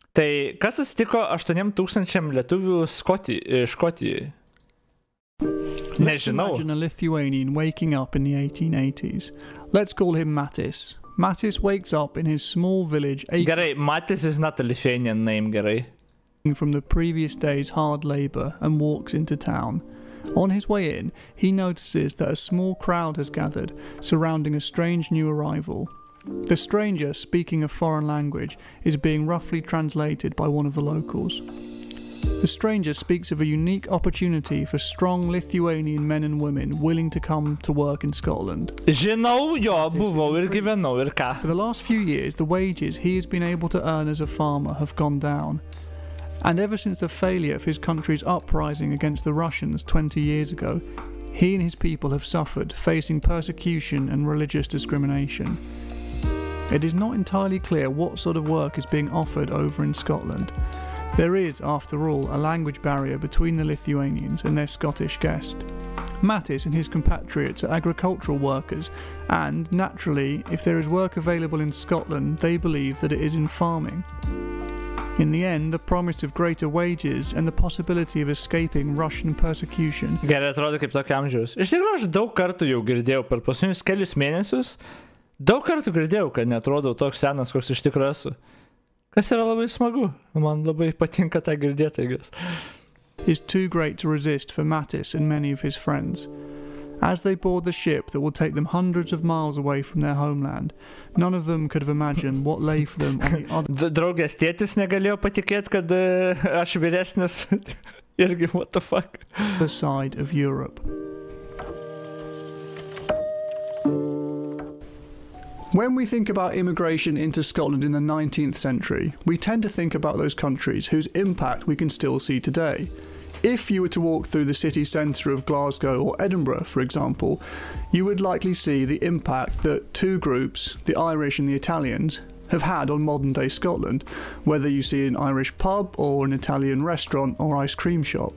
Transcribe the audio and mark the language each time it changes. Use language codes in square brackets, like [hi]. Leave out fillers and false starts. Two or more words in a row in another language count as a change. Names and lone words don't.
[lt] Tai kas atsitiko 8,000 lietuvių Škotijoje? Nežinau. [en] Imagine a Lithuanian waking up in the 1880s. Let's call him Matis. Matis wakes up in his small village. Gerai, Matis is not a Lithuanian name, gerai. From the previous day's hard labour and walks into town. On his way in, he notices that a small crowd has gathered, surrounding a strange new arrival. The stranger, speaking a foreign language, is being roughly translated by one of the locals. The stranger speaks of a unique opportunity for strong Lithuanian men and women willing to come to work in Scotland. [lt] Žinau, jo, buvau ir gyvenau ir ką. [en] For the last few years, the wages he has been able to earn as a farmer have gone down. And ever since the failure of his country's uprising against the Russians 20 years ago, he and his people have suffered, facing persecution and religious discrimination. It is not entirely clear what sort of work is being offered over in Scotland. There is, after all, a language barrier between the Lithuanians and their Scottish guest. Matis and his compatriots are agricultural workers, and, naturally, if there is work available in Scotland, they believe that it is in farming. In the end, the promise of greater wages and the possibility of escaping Russian persecution. [lt] Gerai, atrodo kaip tokio amžiaus. Iš tikrųjų, aš daug kartų jau girdėjau per paskutinius kelius mėnesius. Daug kartų girdėjau, kad neatrodau toks senas, koks iš tikrųjų esu. Kas yra labai smagu. Man labai patinka tą girdėti. [en] Is too great to resist for Matis and many of his friends. As they board the ship that will take them hundreds of miles away from their homeland, none of them could have imagined what lay for them on the other. [lt] Draugės tėtis negalėjo patikėti, kad aš vyresnis. Irgi, [en] what the fuck? The side of Europe. When we think about immigration into Scotland in the 19th century, we tend to think about those countries whose impact we can still see today. If you were to walk through the city centre of Glasgow or Edinburgh, for example, you would likely see the impact that two groups, the Irish and the Italians, have had on modern-day Scotland, whether you see an Irish pub or an Italian restaurant or ice cream shop.